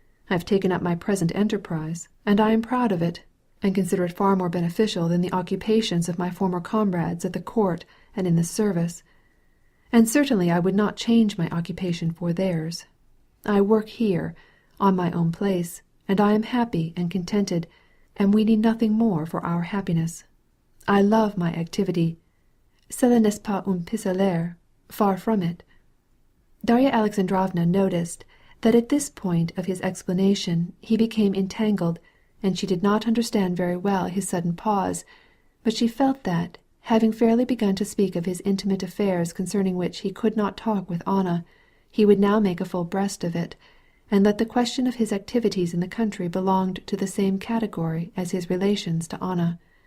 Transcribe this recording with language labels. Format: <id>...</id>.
<en>I have taken up my present enterprise, and I am proud of it, and consider it far more beneficial than the occupations of my former comrades at the court and in the service. And certainly I would not change my occupation for theirs. I work here, on my own place, and I am happy and contented, and we need nothing more for our happiness. I love my activity.</en> <fr>Cela n'est pas un pis-aller,</fr> <en>far from it." Darya Alexandrovna noticed that at this point of his explanation he became entangled, and she did not understand very well his sudden pause, but she felt that, having fairly begun to speak of his intimate affairs concerning which he could not talk with Anna, he would now make a full breast of it, and that the question of his activities in the country belonged to the same category as his relations to Anna.</en>